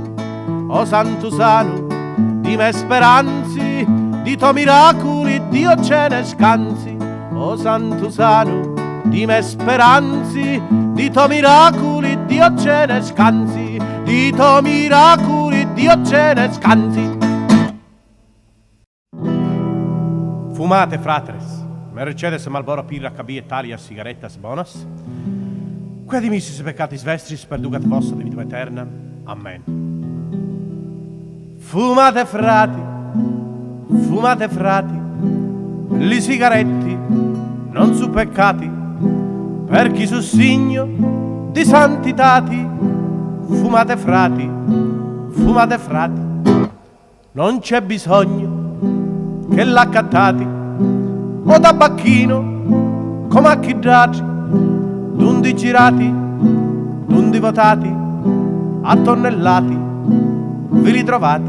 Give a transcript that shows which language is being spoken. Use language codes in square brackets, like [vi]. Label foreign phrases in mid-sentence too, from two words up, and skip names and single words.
[scn] O Santo Sano, di me speranzi, di tuoi miracoli Dio ce ne scansi. O Santo Sano, di me speranzi, di tuoi miracoli Dio ce ne scansi, di tuoi miracoli Dio ce ne scansi. [la] Fumate, fratres, Mercedes, Marlboro, Pirra, KB, Italia, Sigarettas, Bonas, quia dimissis peccatis vestris, perducat vossa de vitam aeterna. Amen. [scn] Fumate, frati, li sigaretti non su peccati, per chi su signo di santitati. Fumate, frati, non c'è bisogno che l'accattati o tabacchino come acchiddati, d'undi girati, d'undi votati, a tonnellati vi ritrovate.